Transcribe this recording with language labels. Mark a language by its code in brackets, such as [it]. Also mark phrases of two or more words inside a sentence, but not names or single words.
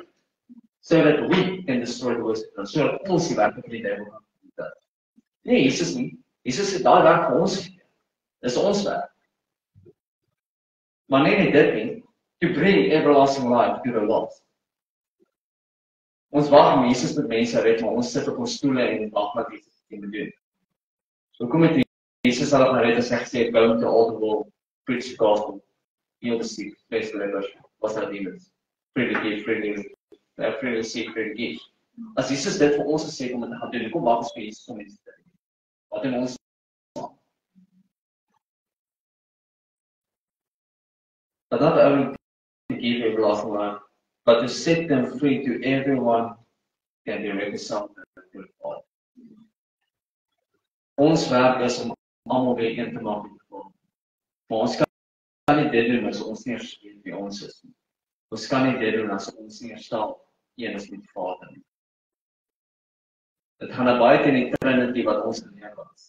[en] So that we can destroy the works of the devil. [af] So dat ons die werk van die devil kan doen. Nee, Jesus nie. Jesus het daai werk vir ons gegee. Dis ons werk. Maar nie dit nie, [en] to bring everlasting life to the lost. [af] Ons wag om Jesus met mense red, maar ons sit op ons stoele en wag wat Jesus moet doen. So hoekom het Jesus hulle gered as hy gesê het, [en] go into all the world, preach the gospel, heal the sick, place the lepers, cast out demons, freely give, freely seek, freely give. [af] As Jesus dit vir ons gesê om dit te gaan doen, hoekom wag ons vir Jesus om mense te doen? Wat doen ons? [en] But not only to give everlasting life, but to set them free to everyone can be reconciled to God. [af] Ons werk is om almal weer een te maak met God. Maar ons kan nie dit doen as ons nie weet wie ons is nie. Ons kan nie dit doen as ons nie verstaan een is met die Vader nie. Dit gaan baie teen die Trinity wat ons geleer was.